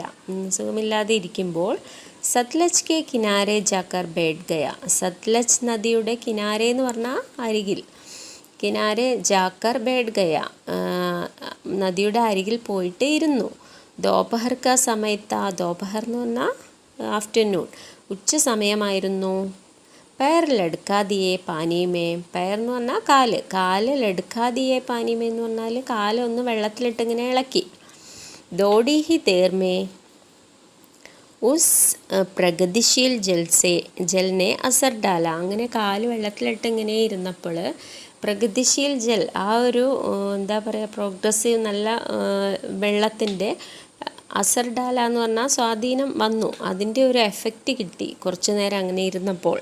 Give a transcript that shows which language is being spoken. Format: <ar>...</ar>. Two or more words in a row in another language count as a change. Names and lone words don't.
<ml>സുഖമില്ലാതെ ഇരിക്കുമ്പോൾ</ml> <hi>सतलज के किनारे जाकर बैठ गया.</hi> <ml>സത്ലജ് നദിയുടെ കിനാരെ എന്ന് പറഞ്ഞാൽ അരികിൽ,</ml> <hi>किनारे जाकर बैठ गया,</hi> <ml>നദിയുടെ അരികിൽ പോയിട്ട് ഇരുന്നു.</ml> <hi>दोपहर का സമയത്ത.</hi> <ml>ദോപഹർ എന്ന് പറഞ്ഞാൽ ആഫ്റ്റർനൂൺ, ഉച്ച സമയമായിരുന്നു.</ml> <hi>पैर लड़का दिए पानी में.</hi> <ml>पैर എന്ന് പറഞ്ഞാൽ കാല്</ml> <hi>लड़का दिए पानी में</hi> <ml>എന്ന് പറഞ്ഞാൽ കാല് ഒന്ന് വെള്ളത്തിലിട്ട് ഇങ്ങനെ ഇളക്കി.</ml> <hi>थोड़ी ही देर में उस प्रगतिशील जल ने असर डाला.</hi> <ml>അങ്ങനെ കാല് വെള്ളത്തിലിട്ട് ഇങ്ങനെ ഇരുന്നപ്പോൾ</ml> <hi>प्रगतिशील जल,</hi> <ml>ആ ഒരു എന്താ പറയുക, പ്രോഗ്രസീവ് നല്ല വെള്ളത്തിൻ്റെ</ml> <hi>असर डाला</hi> <ml>എന്ന് പറഞ്ഞാൽ സ്വാധീനം വന്നു, അതിൻ്റെ ഒരു എഫക്റ്റ് കിട്ടി കുറച്ചു നേരം അങ്ങനെ ഇരുന്നപ്പോൾ.</ml>